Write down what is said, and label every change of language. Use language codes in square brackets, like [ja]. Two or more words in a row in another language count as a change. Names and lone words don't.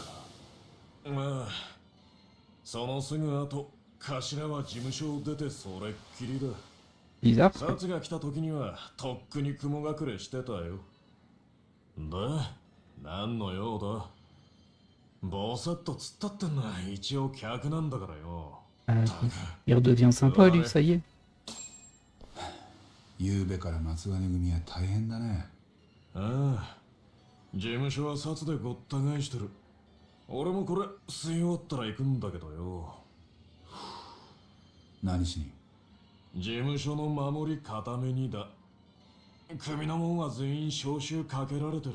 [ja] まあそのすぐ後頭は事務所を出てそれっきりだ [fr] Bizarre. [ja] サツが来た時にはとっくに雲隠れしてたよで何の用だボサッと突っ立ってんのは一応客なんだからよ [fr] Il redevient sympa, lui, ça y est. [ja] 昨べから松金組は大変だねああ事務所はサツでごった返してる俺もこれ吸い終わったら行くんだけどよ何しに事務所の守り固めにだ組の者は全員招集かけられてる